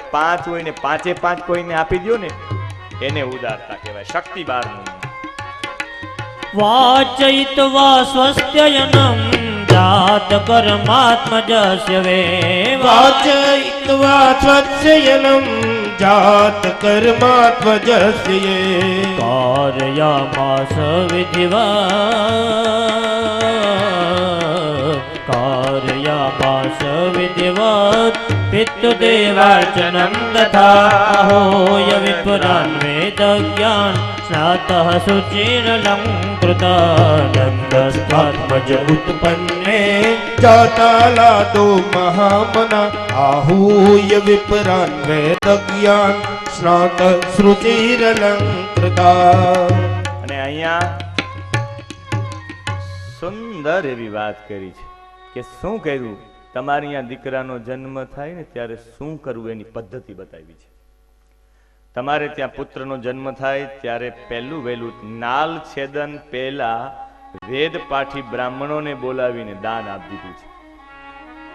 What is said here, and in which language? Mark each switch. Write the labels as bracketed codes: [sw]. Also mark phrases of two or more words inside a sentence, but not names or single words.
[gu] 5 હોય ને 5 કોઈને આપી દો ને એને ઉદારતા કહેવાય. શક્તિ બહારનું. [sa] વાચયિત્વા સ્વસ્ત્યયનમ જાત કર્માત્મજસ્ય વે વાચયિત્વા સ્વસ્યયનમ જાત કર્માત્મજસ્ય कारयामास विधिवत् पितृदेवार्चनं तथा होय विपुरान्वेदज्ञान स्नातः शुचिरलङ्कृतानन्दस्त्वात्मज उत्पन्ने जातालादो महामना आहूय विपरान्वेदज्ञान स्नात श्रुतिरलंकृता. [gu] અને અહીંયા સુંદર એવી વાત કરી છે કે શું કર્યું. તમારે અહીંયા દીકરાનો જન્મ થાય ને ત્યારે શું કરવું એની પદ્ધતિ બતાવી છે. તમારે ત્યાં પુત્રનો જન્મ થાય ત્યારે પહેલું વહેલું નાલ છેદન પહેલા વેદ પાઠી બ્રાહ્મણોને બોલાવીને દાન આપી દીધું છે.